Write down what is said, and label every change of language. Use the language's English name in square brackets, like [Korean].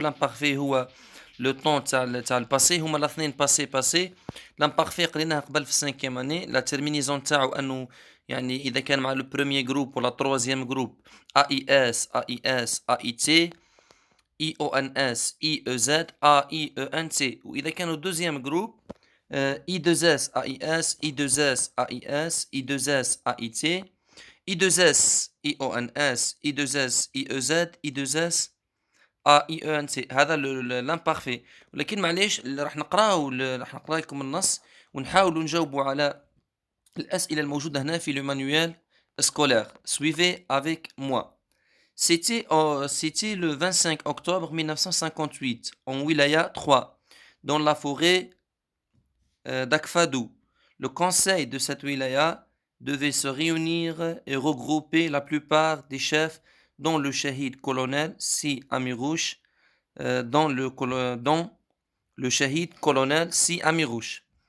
[Arabic] لامبارفي هو لو طون تاع الباسي، هما الاثنين باسي. لامبارفي قريناها قبل في السانكيام اني. لا تيرمينيزون تاعو انه يعني اذا كان مع لو بروميير جروب ولا تروازيام جروب AIS AIT IONS IEZ AIENT. واذا كانوا دوزيام جروب I2S AIS I2S AIS I2S AIT I2S IONS I2S IEZ I2S AIENT. هذا l'imparfait. ولكن معليش راح نقراو راح نقرا لكم النص ونحاولوا نجاوبوا على الأسئلة الموجودة هنا في [French] le manuel scolaire. Suivez avec moi. C'était le 25 octobre 1958 en Wilaya 3, dans la forêt d'Akfadou. Le conseil de cette wilaya devait se réunir et regrouper la plupart des chefs, dont le shahid colonel Si Amirouche, dont le shahid colonel Si Amirouche.